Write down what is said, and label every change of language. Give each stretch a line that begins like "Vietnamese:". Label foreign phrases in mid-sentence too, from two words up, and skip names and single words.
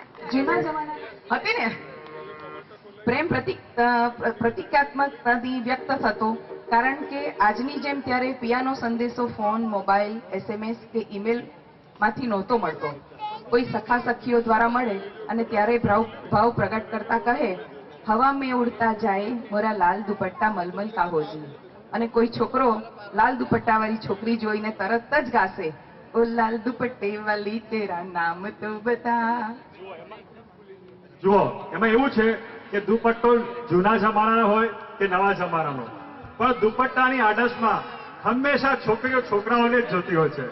Gujarati: જૂના જમાના હતી ને પ્રેમ પ્રતિકાત્મકતાથી વ્યક્ત થતો, કારણ કે આજની જેમ ત્યારે પિયાનો સંદેશો ફોન, મોબાઈલ, SMS કે ઈમેલ માંથી નહોતો મળતો. કોઈ સખા સખીઓ દ્વારા મળે અને ત્યારે ભાવ પ્રગટ કરતા કહે,
Hindi: हवा में उड़ता जाए मोरा लाल दुपट्टा मलमल का होजी.
Gujarati: અને કોઈ છોકરો લાલ દુપટ્ટા વાળી છોકરી જોઈને તરત જ ગાશે,
Hindi: ओ लाल दुपट्टे वाली तेरा नाम तो बता.
Gujarati: જુઓ, એમાં એવું છે કે દુપટ્ટો જૂના જમાનાનો હોય કે નવા જમાનાનો, પણ દુપટ્ટાની આડસમાં હંમેશા છોકરીઓ છોકરાઓને જ જોતી હોય છે.